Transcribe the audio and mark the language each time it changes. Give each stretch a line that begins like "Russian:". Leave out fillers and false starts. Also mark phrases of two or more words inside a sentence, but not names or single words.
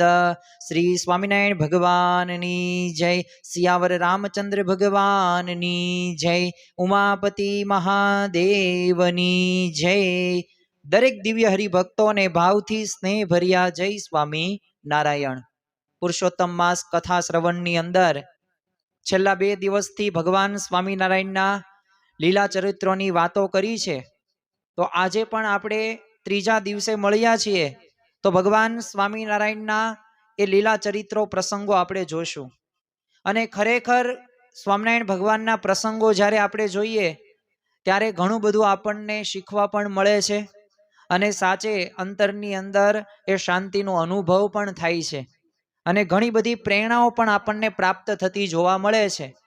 Gujarati: શ્રી સ્વામિનારાયણ ભગવાનની જય। સિયાવર રામચંદ્ર ભગવાનની જય। ઉમાપતિ મહાદેવની જય। દરેક દિવ્ય હરિભક્તો ને ભાવથી સ્નેહ ભર્યા જય સ્વામી નારાયણ। પુરુષોત્તમ માસ કથા શ્રવણની અંદર છેલ્લા 2 દિવસથી ભગવાન સ્વામિનારાયણના લીલા ચરિત્રોની વાતો કરી છે। તો આજે પણ આપણે ત્રીજા દિવસે મળ્યા છીએ તો ભગવાન સ્વામિનારાયણના એ લીલા ચરિત્રો પ્રસંગો આપણે જોશું। અને ખરેખર સ્વામિનારાયણ ભગવાનના પ્રસંગો જ્યારે આપણે જોઈએ ત્યારે ઘણું બધું આપણને શીખવા પણ મળે છે અને સાચે અંતરની અંદર એ શાંતિનો અનુભવ પણ થાય છે અને ઘણી બધી પ્રેરણાઓ પણ આપણને પ્રાપ્ત થતી જોવા મળે છે।